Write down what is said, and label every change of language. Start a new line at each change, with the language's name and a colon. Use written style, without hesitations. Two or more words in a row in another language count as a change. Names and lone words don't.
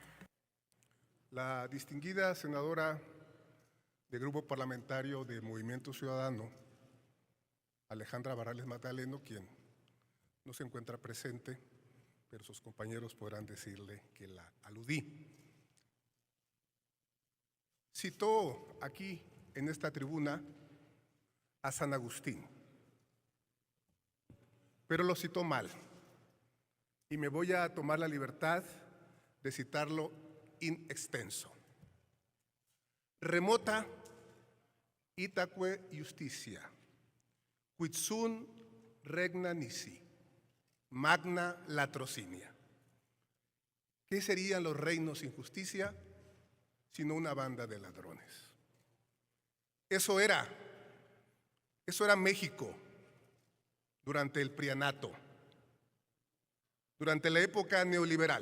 Spanish: La distinguida senadora del Grupo Parlamentario de Movimiento Ciudadano, Alejandra Barrales Magdaleno, quien no se encuentra presente, pero sus compañeros podrán decirle que la aludí, citó aquí en esta tribuna a San Agustín, pero lo citó mal. Y me voy a tomar la libertad de citarlo
Latin: in extenso. Remota itaque justitia, quid sunt regna nisi, magna latrocinia.
Spanish: ¿Qué serían los reinos sin justicia sino una banda de ladrones? Eso era México durante el prianato, durante la época neoliberal.